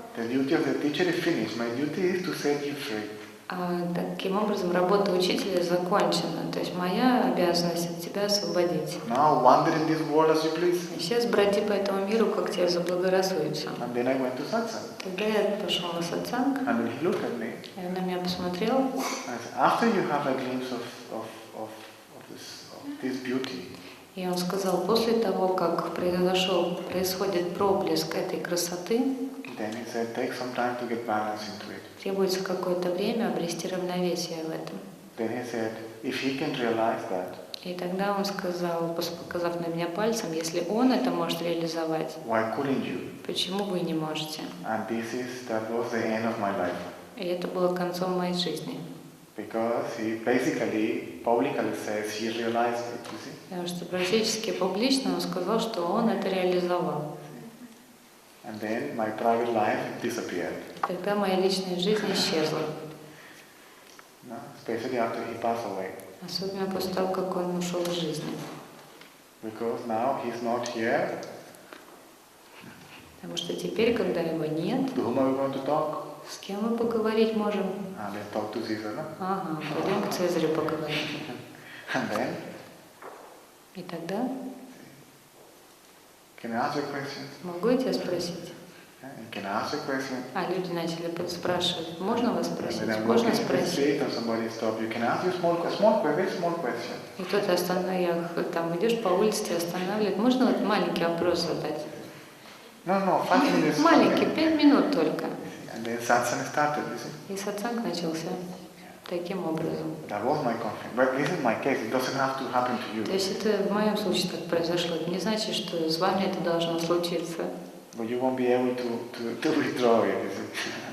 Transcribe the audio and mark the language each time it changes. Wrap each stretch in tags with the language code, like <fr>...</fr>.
<en>The duty of the teacher is finished. My duty is to set you free.</en> <ru>Таким образом, работа учителя закончена. То есть моя обязанность от тебя освободить.</ru> <en>Now wander in this world as you please.</en> <ru>И сейчас броди по этому миру, как тебе заблагорассудится.</ru> <en>And then I went to satsang.</en> <ru>Тогда я пошел на сатсанг,</ru> <en>And then he looked at me.</en> <ru>и он на меня посмотрел.</ru> <en>And I said, after you have a glimpse of this beauty,</en> <ru>И он сказал, после того, как происходит проблеск этой красоты,</ru> <en>then he said, take some time to get balance into it.</en> <ru>требуется какое-то время обрести равновесие в этом.</ru> <en>Then he said, if he can realize that,</en> <ru>И тогда он сказал, показав на меня пальцем, если он это может реализовать,</ru> <en>why couldn't you?</en> <ru>почему вы не можете?</ru> <en>And that was the end of my life.</en> <ru>И это было концом моей жизни.</ru> <en>Because he basically, publicly says he realized it, you see.</en> <ru>Потому что практически публично он сказал, что он это реализовал.</ru> <en>And then my private life disappeared.</en> <ru>Тогда моя личная жизнь исчезла.</ru> <en>No? Especially after he passed away.</en> <ru>Особенно после того, как он ушел из жизни.</ru> <en>Because now he's not here.</en> <ru>Потому что теперь, когда его нет,</ru> <en>To whom are we going to talk?</en> <ru>с кем мы поговорить можем?</ru> <en>Let's talk to Caesar, no?</en> <ru>Ага, пойдем к Цезарю поговорим.</ru> <en>And then,</en> <ru>И тогда,</ru> <en>can I ask you a question?</en> <ru>могу я тебя спросить?</ru> <en>Can I ask you a question?</en> <ru>А люди начали спрашивать, можно вас</ru> <en>And</en> <ru>спросить?</ru> <en>then I'm</en> <ru>Можно</ru> <en>walking in the</en> <ru>спросить?</ru> <en>street and somebody stop you. Can I ask you a very small question?</en> <ru>И кто-то там идешь по улице, тебя останавливает. Можно вот маленький вопрос задать?</ru> <en>No, 5 minutes.</en> <ru>Маленький, 5 минут только.</ru> <en>And then satsang started, you see.</en> <ru>И сатсанг начался таким образом.</ru> <en>That was my conflict. But this is my case. It doesn't have to happen to you.</en> <ru>То есть это в моем случае так произошло. Это не значит, что с вами это должно случиться.</ru> <en>But you won't be able to withdraw it, you see.</en>